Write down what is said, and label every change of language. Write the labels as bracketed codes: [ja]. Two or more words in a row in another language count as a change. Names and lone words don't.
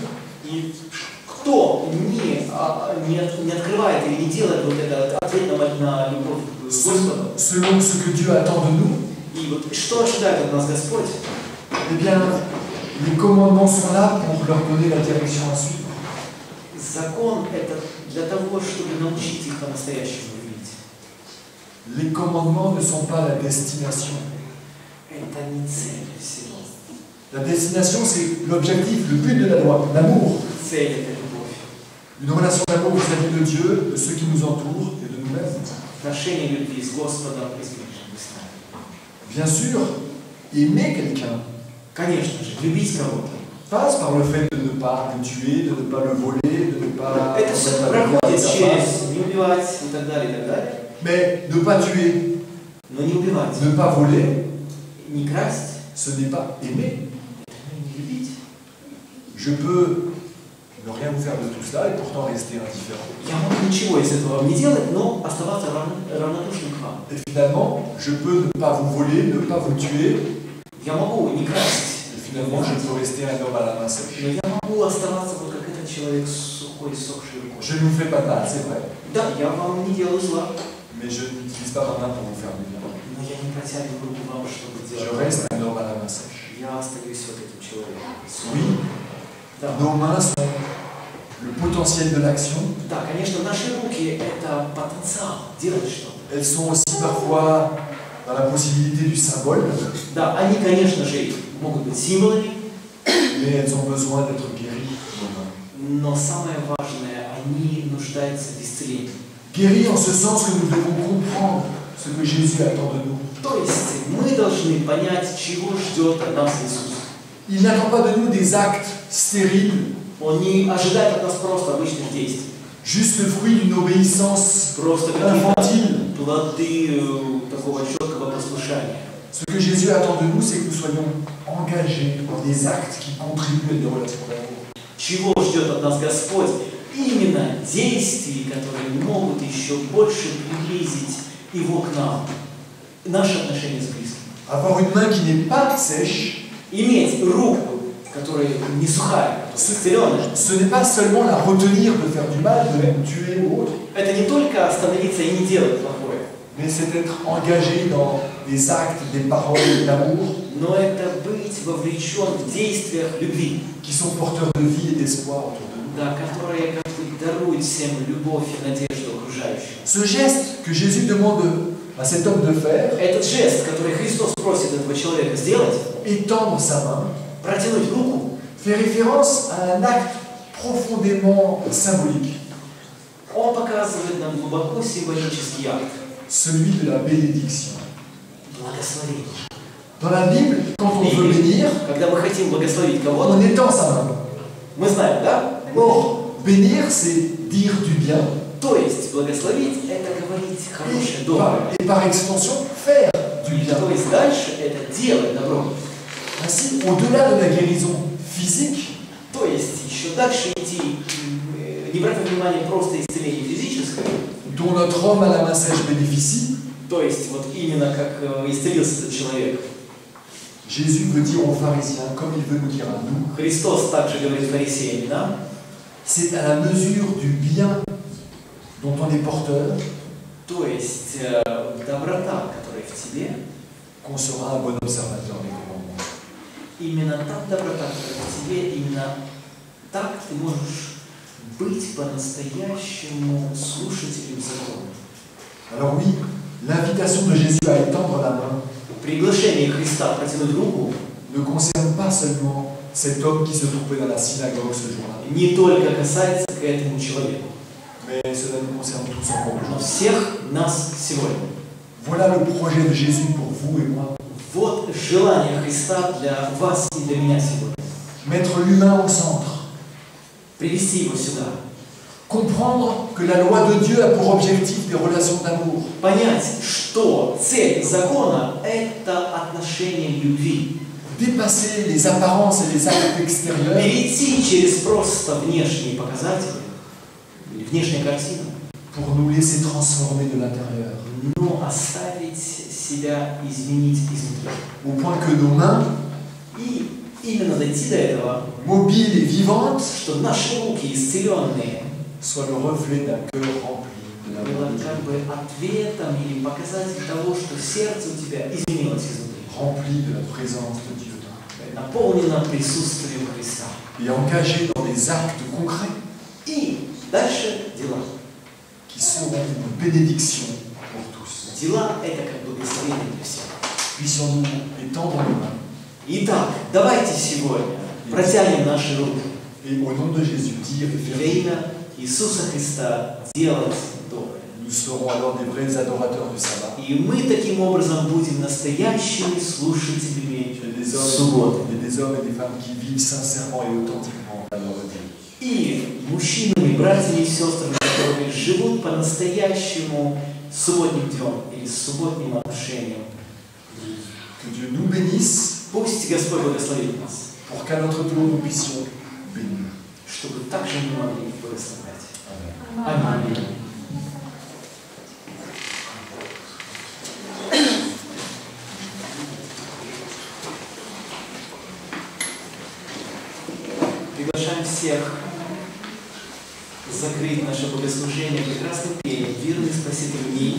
[ru] И кто не открывает или не делает вот это ответ на любовь к Господу, [fr] selon ce que Dieu attend de nous, [ru] и вот что ожидает от нас Господь, [fr] eh bien, les commandements sont là pour leur donner la direction à suivre. [ru] закон это для того, чтобы научить их по-настоящему любить. [fr] Les commandements ne sont pas la destination. [ru] Это не цель всего. [fr] La destination, c'est l'objectif, le but de la loi, l'amour. [ru] Цель это любовь. [fr] Une relation d'amour vis-à-vis de Dieu, de ceux qui nous entourent et de nous-mêmes. [ru] Отношение любви с Господом и с ближними с нами. [fr] Bien sûr, aimer quelqu'un [ru] Конечно же, любить кого-то. [fr] passe par le fait de ne pas le tuer, de ne pas le voler, de ne pas... [ru] Это все проходит через не убивать и так далее, и так далее. [fr] Mais ne pas tuer, [ru] Но не убивать, [fr] ne pas voler, [ru] не красть, [fr] ce n'est pas aimer. [ru] не любить. [fr] Je peux ne rien vous faire de tout cela et pourtant rester indifférent. [ru] Я могу ничего из этого не делать, но оставаться равнодушным к вам. [fr] Et finalement, je peux ne pas vous voler, ne pas vous tuer, [ru] Я могу не красть, [fr] et finalement, je peux rester un homme à la main sèche. [ru] но я могу оставаться вот как этот человек с сухой, сохшей рукой. [fr] Je ne vous fais pas de mal, c'est vrai, [ru] Да, я вам не делаю зла, [fr] mais je n'utilise pas ma main pour vous faire du bien. [ru] но я не протягиваю руку вам, чтобы [fr] Je [ru] делать. [fr] reste un homme à la main sèche. [ru] Я остаюсь вот этим человеком. [fr] Oui, [ru] Да. [fr] nos mains sont le potentiel de l'action. [ru] Да, конечно, наши руки – это потенциал делать что-то. [fr] Elles sont aussi parfois dans la possibilité du symbole, [ru] Да, они, конечно же, могут быть символами, [fr] mais elles ont besoin d'être guéries, nos mains. [ru] но самое важное, они нуждаются в исцелении. [fr] Guéries en ce sens que nous devons comprendre ce que Jésus attend de nous. [ru] То есть мы должны понять, чего ждет от нас Иисус. [fr] Il n'attend pas de nous des actes stériles, [ru] Он не ожидает от нас просто обычных действий, [fr] juste le fruit d'une obéissance [ru] просто какие-то [fr] infantile. [ru] плоды такого четкого послушания. [fr] Ce que Jésus attend de nous, c'est que nous soyons engagés dans des actes qui contribuent à des relations d'amour. [ru] Чего ждет от нас Господь? Именно действий, которые могут еще больше приблизить Его к нам, наши отношения с близким. [fr] Avoir une main qui n'est pas sèche, [ru] Иметь руку, которая не сухая, исцеленная, [fr] ce n'est pas seulement la retenir de faire du mal, de tuer ou autre, [ru] это не только остановиться и не делать плохое, [fr] mais c'est être engagé dans des actes, des paroles d'amour [ru] но это быть вовлечен в действиях любви, [fr] qui sont porteurs de vie et d'espoir autour de nous. [ru] да, которые как бы даруют всем любовь и надежду окружающим. [fr] Ce geste que Jésus demande à cet homme de faire, [ru] Этот жест, который Христос просит этого человека сделать, [fr] étendre sa main, [ru] протянуть руку, [fr] fait référence à un acte profondément symbolique, [ru] Он показывает нам глубоко символический акт. [fr] celui de la bénédiction. [ru] Благословение. [fr] Dans la Bible, quand on veut bénir, [ru] Когда мы хотим благословить [fr] on [ru] кого-то, [fr] étend sa main. [ru] мы знаем, да? [fr] Or, bénir, c'est dire du bien, [ru] То есть благословить – это говорить хорошее, доброе. [fr] et par extension, faire du bien. [ru] То есть дальше это делать добро. [fr] Ainsi, au-delà de la guérison physique, [ru] То есть еще дальше идти, не брать во внимание просто исцеление физическое, [fr] dont notre homme à la main sèche bénéficie, [ru] то есть вот именно как исцелился этот человек. [fr] Jésus veut dire aux pharisiens, comme il veut nous dire à nous, [ru] Христос также говорит фарисеям, да? [fr] c'est à la mesure du bien dont on est porteur [ru] То есть доброта, которая в тебе, [fr] qu'on sera un bon observateur des commandements. [ru] именно та доброта, которая в тебе, именно так ты можешь быть по-настоящему слушателем закона. [fr] Alors oui, l'invitation de Jésus à étendre la main [ru] Приглашение Христа протянуть руку [fr] ne concerne pas seulement cet homme qui se trouvait dans la synagogue ce jour-là, [ru] не только касается к этому человеку, [fr] mais cela nous concerne tous encore [ru] но [fr] aujourd'hui. [ru] всех нас сегодня. [fr] Voilà le projet de Jésus pour vous et moi. [ru] Вот желание Христа для вас и для меня сегодня. [fr] Mettre l'humain au centre. [ru] Привести его сюда. [fr] Comprendre que la loi de Dieu a pour objectif des relations d'amour. [ru] Понять, что цель закона – это отношение любви. [fr] Dépasser les apparences et les actes extérieurs [ru] Перейти через просто внешние показатели, или внешняя картина, [fr] pour nous laisser transformer de l'intérieur. [ru] но оставить себя изменить изнутри. [fr] Au point que nos mains, [ru] И именно дойти до этого, [fr] mobiles et vivantes, [ru] что наши руки исцеленные, [fr] soient le reflet d'un cœur rempli de la [ru] было [fr] loi de [ru] как [fr] Dieu, [ru] бы ответом или показателем того, что сердце у тебя изменилось изнутри, [fr] rempli de la présence de Dieu, [ru] наполнено присутствием Христа. [fr] et engagé dans des actes concrets [ru] И дальше дела. [fr] qui seront une bénédiction pour tous. [ru] Дела – это как благословение для всех. [fr] Puissions-nous étendre nos mains [ru] Итак, давайте сегодня протянем наши руки [fr] et au nom de Jésus dire et faire [ru] для имя Иисуса Христа делать доброе. [fr] Nous serons alors des vrais adorateurs du sabbat. [ru] И мы таким образом будем настоящими слушателями [fr] Et des [ru] субботы. [fr] hommes et des femmes qui vivent sincèrement et authentiquement à leur Dieu. [ru] И мужчинами, братьями и сестрами, которые живут по-настоящему субботним днем или субботним отношением. [fr] Que Dieu nous bénisse [ru] Пусть Господь благословит нас, [fr] pour qu'à notre tour nous puissions bénir. [ru] чтобы также мы могли благословлять. [fr] Amen. [ru] Аминь. Приглашаем всех закрыть наше богослужение прекрасным пением «Верный Спаситель мій».